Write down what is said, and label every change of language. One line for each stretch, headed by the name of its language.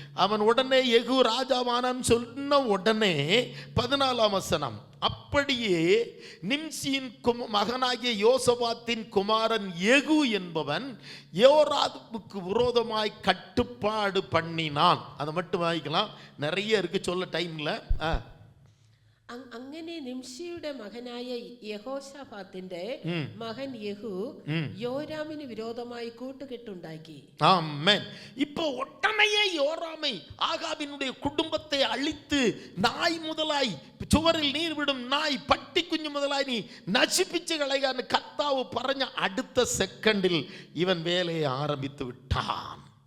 Tamil: அவன் உடனே யெகூ ராஜாவானான்னு சொன்ன உடனே 14ஆம் வசனம், அப்படியே நிம்சியின் மகனாகிய யோசபாத்தின் குமாரன் யெகூ என்பவன் யோராமுக்கு விரோதமாய் கட்டுப்பாடு பண்ணினான். அதை மட்டும் வாங்கிக்கலாம், நிறைய இருக்கு சொல்ல டைம்ல.
Malayalam: അങ്ങനെ നിംഷിയുടെ മകനായ യഹോശാഫാത്തിന്റെ മകൻ യഹൂ യോരാമിന് വിരോധമായി കൂട്ടുകെട്ടുണ്ടാക്കി.
Tamil: ஆமென். இப்போ உடனேயே யோராமை, ஆகாபினுடைய குடும்பத்தை அழித்து நாய் முதலாய், சுவரில் நீர் விடும் நாய், பட்டி குஞ்சு முதலாய் நீ
Malayalam: நசிப்பிச்சு களையான்னு கர்த்தாவு பறஞ்ச
Tamil: அடுத்த செகண்டில் இவன் வேலையை ஆரம்பித்து விட்டான்.